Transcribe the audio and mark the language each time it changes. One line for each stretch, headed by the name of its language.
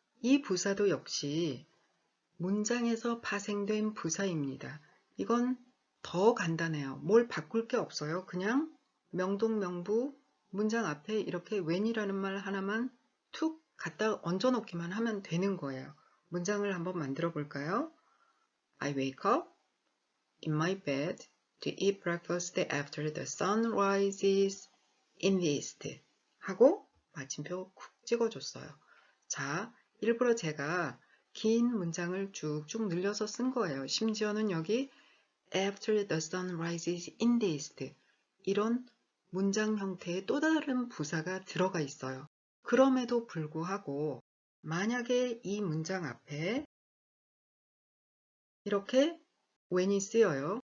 Korean: 이 부사도 역시 문장에서 파생된 부사입니다. 이건 더 간단해요. 뭘 바꿀 게 없어요. 그냥 명동명부 문장 앞에 이렇게 when이라는 말 하나만 툭 갖다 얹어 놓기만 하면 되는 거예요. 문장을 한번 만들어 볼까요?
English: I wake up in my bed to eat breakfast after the sun rises in the east
Korean: 하고 마침표 쿡 찍어줬어요. 자, 일부러 제가 긴 문장을 쭉쭉 늘려서 쓴 거예요. 심지어는 여기
English: after the sun rises in the east
Korean: 이런 문장 형태의 또 다른 부사가 들어가 있어요. 그럼에도 불구하고 만약에 이 문장 앞에 이렇게 when이 쓰여요.